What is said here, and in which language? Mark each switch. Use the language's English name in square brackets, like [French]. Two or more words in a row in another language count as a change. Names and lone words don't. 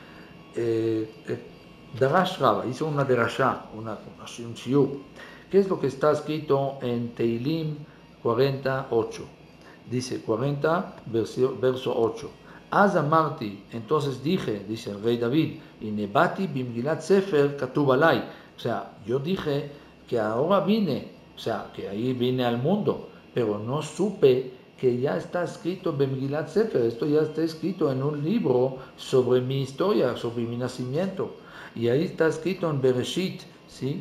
[Spanish] Darash Raba hizo una derashá, un shiur. ¿Qué es lo que está escrito en Teilim 48? Dice 40, verso 8. [Hebrew] אז אמרתי, [Spanish] entonces dije, dice el rey David, y [Hebrew] הנה באתי במגלת ספר כתוב עלי. [Spanish] O sea, yo dije que ahora vine, o sea, que ahí vine al mundo, pero no supe que ya está escrito en [Hebrew] מגילת ספר, [Spanish] esto ya está escrito en un libro sobre mi historia, sobre mi nacimiento. Y ahí está escrito en Bereshit, ¿sí?